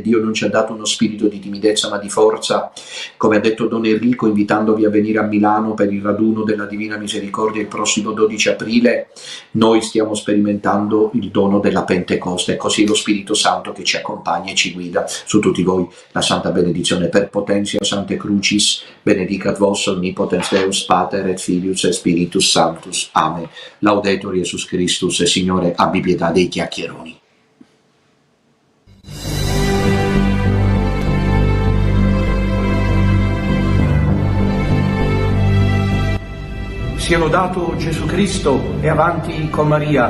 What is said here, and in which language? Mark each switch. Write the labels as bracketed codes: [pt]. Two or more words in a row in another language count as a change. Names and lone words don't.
[it] Dio non ci ha dato uno spirito di timidezza ma di forza, come ha detto Don Enrico invitandovi a venire a Milano per il raduno della Divina Misericordia il prossimo 12 aprile. Noi stiamo sperimentando il dono della Pentecoste, è così lo Spirito Santo che ci accompagna e ci guida. Su tutti voi la santa benedizione [la] per potentia Sancte Crucis, benedicat vos omnipotens Deus Pater et Filius et Spiritus Sanctus. Amen. Laudetur Jesus Christus, [it] e Signore abbi pietà dei chiacchieroni. Sia lodato Gesù Cristo, e avanti con Maria.